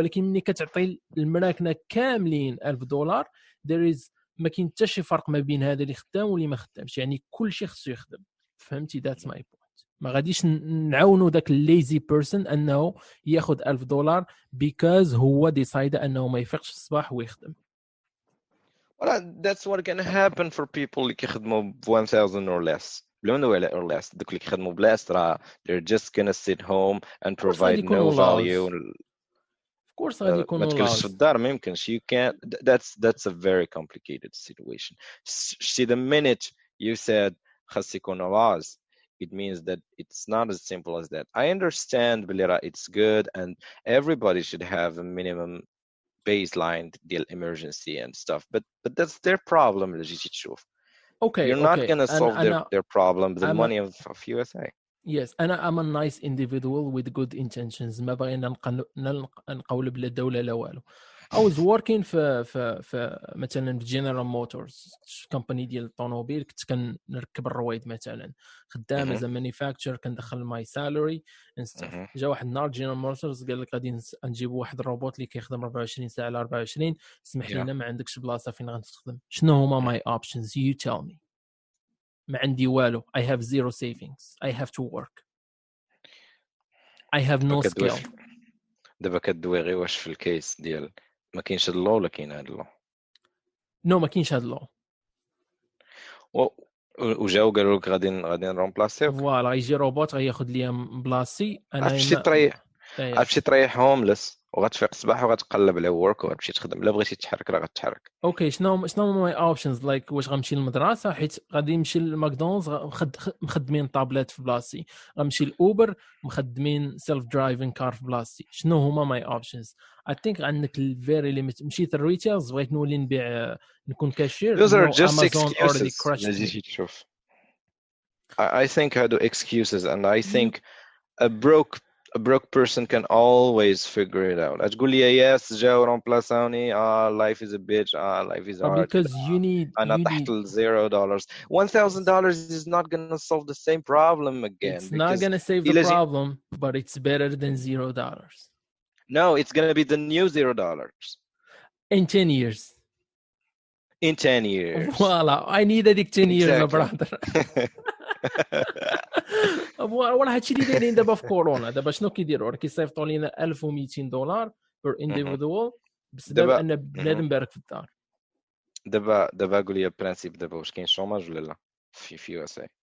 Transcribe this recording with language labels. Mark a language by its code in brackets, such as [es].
[ar] ولكن ملي كتعطي المراكنه كاملين $1,000 [en] there is [ar] ما كاين حتى شي فرق ما بين هذا اللي خدام واللي ما خدامش يعني كل شيء خصو يخدم. فهمتي [en] That's my point. [ar] ما غاديش نعاونوا داك الليزي بيرسون انه ياخذ $1,000 بيكاز هو ديسايد انه ما يفيقش الصباح ويخدم. [en] Well, that's what gonna happen for people [ar] اللي كيخدموا ب [en] 1,000 or less. or less [ar] دوك اللي كيخدموا بلاص راه [en] they're just gonna sit home and provide no value. Of course [ar] غادي يكونوا ما تجلسش في الدار ما يمكنش. [en] You can't. That's a very complicated situation. See, the minute you said [ar] خاص يكونوا [en] laws, it means that it's not as simple as that. I understand بلي it's good and everybody should have a minimum baseline deal emergency and stuff, but that's their problem [ar] اللي جيتي تشوف. [en] You're not gonna solve their problem with the money of USA. Yes, I'm a nice individual with good intentions. [ar] ما بغينا نقول بلا دولة لا والو. [en] I was working [ar] في مثلا في General Motors كومباني ديال الطوموبيل. كنت كنركب الرويد مثلا خدام as a manufacturer كندخل [en] my salary and stuff. [ar] جا واحد النهار General Motors قال لك غادي نجيبوا واحد الروبوت اللي كيخدم 24 ساعة على 24. اسمح لينا ما عندكش بلاصة فين غنخدم. شنو هما [en] my options? You tell me. [ar] ما عندي والو. [en] I have zero savings. I have to work. I have no skill. [ar] دابا كدوي غير واش في الكيس ديال ما كاينش اللو ولا كاين هاد اللو. نو ما كاينش هاد اللو. وجاو قالوا لك غادي نرومبلاسيوك. فوالا غيجي روبوت غياخذ ليا بلاصتي انا غتمشي تريح، غتمشي تريح هوملس وغتفيق الصباح وغتقلب على ورك وغتمشي تخدم. الا بغيتي تحرك راه غتحرك. اوكي شنو [en] my options like [ar] واش غنمشي للمدرسه حيت غادي نمشي للماكدونالدز مخدمين طابلات في بلاصتي، غنمشي لاوبر مخدمين [en] self driving car [ar] في بلاصتي. شنو هما [en] My options? I think [ar] عندك الفيري ليميت. مشيت الريتيلز بغيت نولي نبيع نكون كاشير. [en] Those are no just Amazon already excuses. كراشت [ar] لازم [en] مي. [ar] تشوف. [en] I think هادو excuses and I think a broke person can always figure it out. [ar] تقول لي [en] yes [ar] جاو رومبلاسوني [en] life is a bitch life is hard because you need [ar] أنا تحت $0. [en] $1,000 is not gonna solve the same problem again. it's not gonna save the problem but it's better than $0. No, it's gonna be the new $0 in 10 years. in 10 years. Voila, I need هذيك 10 years Exactly. brother. [ar] وراه هادشي اللي دايرين دابا في كورونا. دابا شنو كيديروا؟ راه كيصيفطوا لينا $1200 [en] per individual [ar] بسبب ان بنادم بارك في الدار. دابا قول لي برانسيب دابا واش كاين شوماج ولا لا في يو اس اي؟